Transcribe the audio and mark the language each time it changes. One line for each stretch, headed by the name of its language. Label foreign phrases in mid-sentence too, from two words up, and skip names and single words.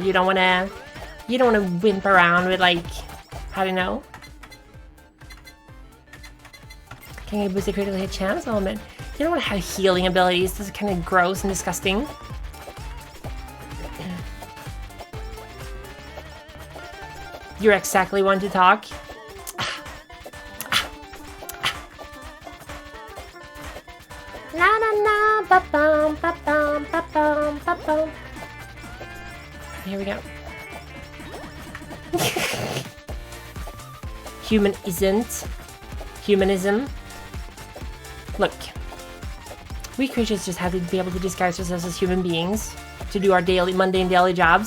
English: You don't want to wimp around with like, I don't know. Can you boost the critical hit chance? Oh man, you don't want to have healing abilities. This is kind of gross and disgusting. You're exactly one to talk. La la la, ba bum, ba bum, ba bum, ba bum. Here we go. Human isn't. Humanism. Look. We creatures just have to be able to disguise ourselves as human beings to do our mundane daily jobs.